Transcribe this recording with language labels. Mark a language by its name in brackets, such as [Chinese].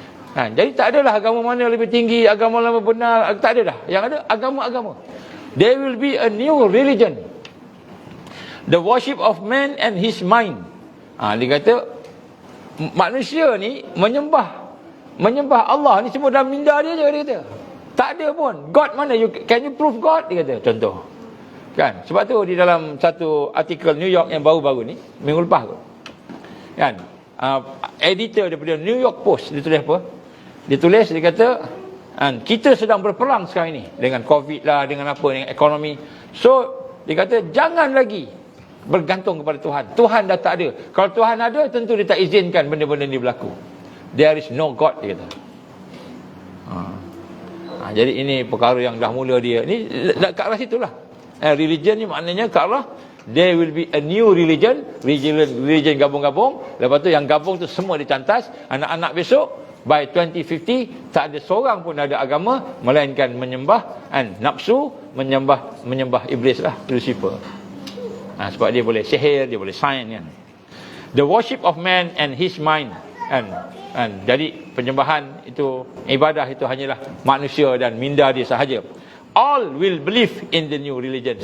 [Malay] Jadi tak adalah agama mana lebih tinggi, agama mana benar, tak ada dah. Yang ada agama-agama. [English] There will be a new religion. The worship of man and his mind. [Malay] Dia kata manusia ni menyembah Allah ni semua dalam minda dia je, dia kata. Tak ada pun God mana, [English] can you prove God, [Malay] dia kata, contoh. Kan? Sebab tu di dalam satu artikel New York yang baru-baru ni, minggu lepas tu, kan, editor daripada New York Post, dia tulis apa? Dia tulis, dia kata, kita sedang berperang sekarang ni dengan COVID lah, dengan apa, dengan ekonomi. So dia kata jangan lagi bergantung kepada Tuhan. Tuhan dah tak ada. Kalau Tuhan ada, tentu dia tak izinkan benda-benda ni berlaku. [English] There is no God, [Malay] dia kata. Jadi ini perkara yang dah mula dia ni ke arah situlah. Religion ni maknanya ke arah [English] there will be a new religion [Malay] gabung-gabung. Lepas tu yang gabung tu semua dicantas. Anak-anak besok by 2050 tak ada seorang pun ada agama melainkan menyembah nafsu, menyembah iblis lah, Lucifer. Sebab dia boleh sihir, dia boleh sains kan. [English] The worship of man and his mind. [Malay] Jadi penyembahan itu, ibadah itu hanyalah manusia dan minda dia sahaja. [English] All will believe in the new religion.